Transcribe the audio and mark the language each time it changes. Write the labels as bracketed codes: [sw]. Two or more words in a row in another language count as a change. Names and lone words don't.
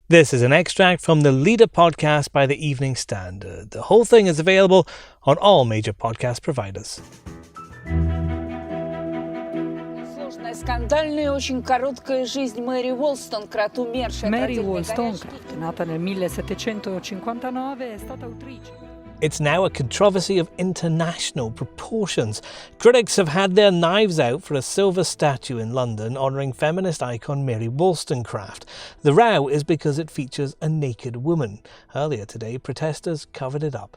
[en] This is an extract from the Leader podcast by the Evening Standard. The whole thing is available on all major podcast providers. [ru] Скандальная, очень короткая жизнь Мэри Wollstonecraft, умершая. [it] Mary Wollstonecraft, nata nel 1759, è stata autrice. [en] It's now a controversy of international proportions. Critics have had their knives out for a silver statue in London honouring feminist icon Mary Wollstonecraft. The row is because it features a naked woman. Earlier today, protesters covered it up.